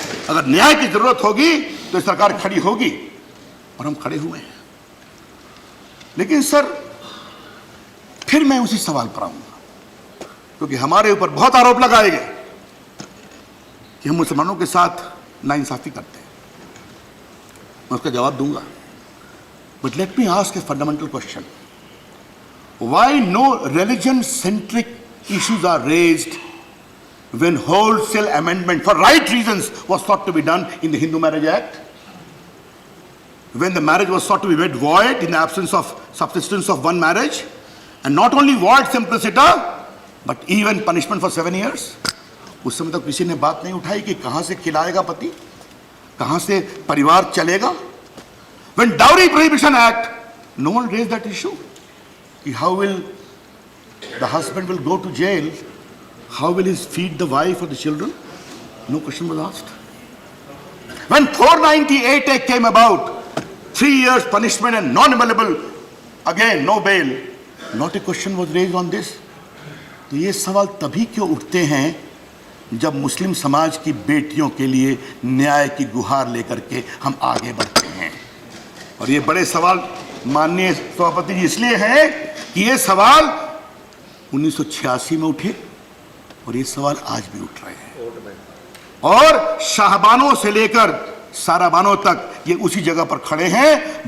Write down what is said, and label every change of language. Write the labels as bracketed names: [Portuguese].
[Hindi] अगर न्याय की जरूरत होगी तो सरकार खड़ी होगी, और हम खड़े हुए हैं। लेकिन सर फिर मैं उसी सवाल पर आऊंगा, क्योंकि हमारे ऊपर बहुत आरोप लगाए गए कि हम मुसलमानों के साथ नाइंसाफी करते हैं। मैं उसका जवाब दूंगा, [English] But let me ask a fundamental question, why no religion centric issues are raised when wholesale amendment for right reasons was thought to be done in the Hindu Marriage Act, when the marriage was thought to be made void in the absence of subsistence of one marriage, and not only void simpliciter but even punishment for 7 years. [Hindi] उस समय तक किसी ने बात नहीं उठाई कि कहां से खिलाएगा पति, कहां से परिवार चलेगा। [English] When Dowry Prohibition Act, no one raised that issue. How will the husband will go to jail? How will he feed the wife or the children? No question was asked. When 498 Act came about, 3 years punishment and non-available, again no bail, not a question was raised on this. [Hindi] तो ये सवाल तभी क्यों उठते हैं जब मुस्लिम समाज की बेटियों के लिए न्याय की गुहार लेकर के हम आगे बढ़ते हैं। और ये बड़े सवाल माननीय सभापति जी इसलिए हैं कि ये सवाल 1986 में उठे और ये सवाल आज भी उठ रहे हैं, और शाहबानों से लेकर साराबानों तक ये उसी जगह पर खड़े हैं।